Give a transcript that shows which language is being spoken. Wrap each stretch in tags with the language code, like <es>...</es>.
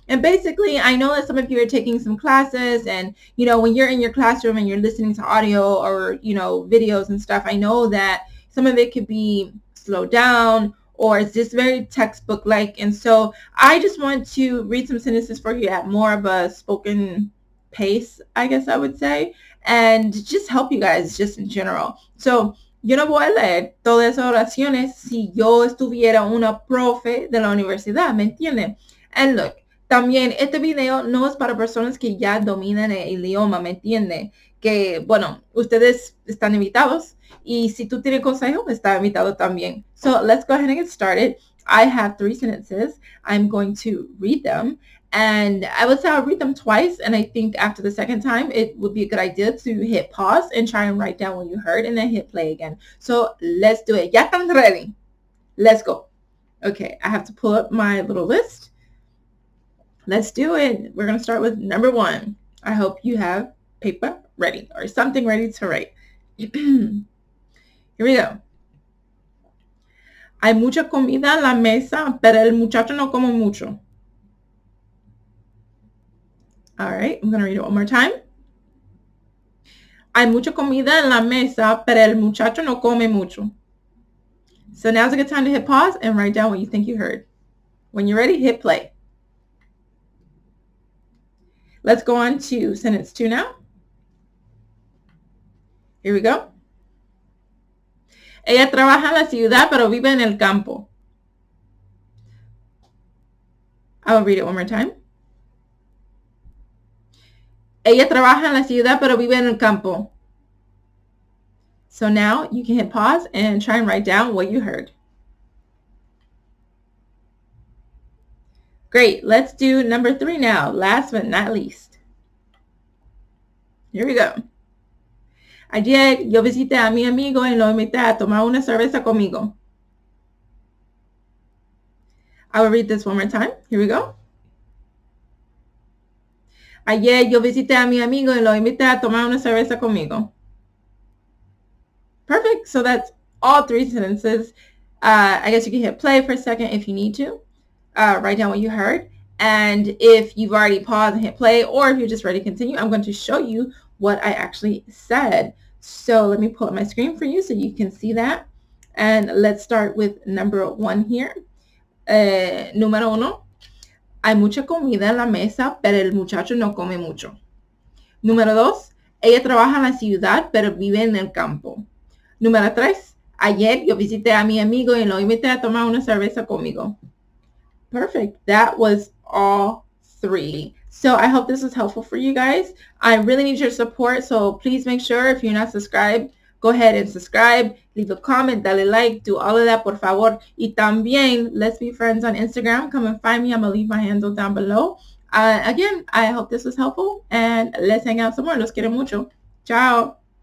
<en>And basically, I know that some of you are taking some classes, and when you're in your classroom and you're listening to audio or videos and stuff, I know that some of it could be slowed down or it's just very textbook-like. And so I just want to read some sentences for you at more of a spoken pace, I guess I would say, and just help you guys just in general.</en> <es>So yo no voy a leer todas esas oraciones si yo estuviera una profe de la universidad, ¿me entienden?</es> <en>And look,</en> <es>también este video no es para personas que ya dominan el idioma, ¿me entienden? Que, bueno, ustedes están invitados y si tú tienes consejo, está invitado también.</es> <en>So let's go ahead and get started. I have 3 sentences. I'm going to read them. And I would say I'll read them twice, and I think after the second time, it would be a good idea to hit pause and try and write down what you heard and then hit play again. So let's do it.</en> <es>Ya están</es> <en>ready? Let's go. Okay, I have to pull up my little list. Let's do it. We're going to start with number 1. I hope you have paper ready or something ready to write. Here we go.</en> <es>Hay mucha comida en la mesa, pero el muchacho no come mucho.</es> <en>All right, I'm going to read it one more time.</en> <es>Hay mucha comida en la mesa, pero el muchacho no come mucho.</es> <en>So now's a good time to hit pause and write down what you think you heard. When you're ready, hit play. Let's go on to sentence 2 now. Here we go.</en> <es>Ella trabaja en la ciudad, pero vive en el campo.</es> <en>I will read it one more time.</en> <es>Ella trabaja en la ciudad, pero vive en el campo.</es> <en>So now you can hit pause and try and write down what you heard. Great. Let's do number 3 now. Last but not least. Here we go.</en> <es>Ayer yo visité a mi amigo y lo invité a tomar una cerveza conmigo.</es> <en>I will read this one more time. Here we go.</en> <es>Ayer yo visité a mi amigo y lo invité a tomar una cerveza conmigo.</es> <en>Perfect. So that's all 3 sentences. I guess you can hit play for a second if you need to. Write down what you heard. And if you've already paused and hit play, or if you're just ready to continue, I'm going to show you what I actually said. So let me pull up my screen for you so you can see that. And let's start with number 1 here.</en> <es>Número 1. Hay mucha comida en la mesa, pero el muchacho no come mucho. Número 2. Ella trabaja en la ciudad, pero vive en el campo. Número 3. Ayer yo visité a mi amigo y lo invité a tomar una cerveza conmigo.</es> <en>Perfect. That was all 3. So I hope this was helpful for you guys. I really need your support, so please make sure if you're not subscribed, go ahead and subscribe, leave a comment,</en> <es>dale like,</es> <en>do all of that,</en> <es>por favor. Y también,</es> <en>let's be friends on Instagram. Come and find me. I'm going to leave my handle down below. Again, I hope this was helpful, and let's hang out some more.</en> <es>Los quiero mucho.</es> <en>Ciao.</en>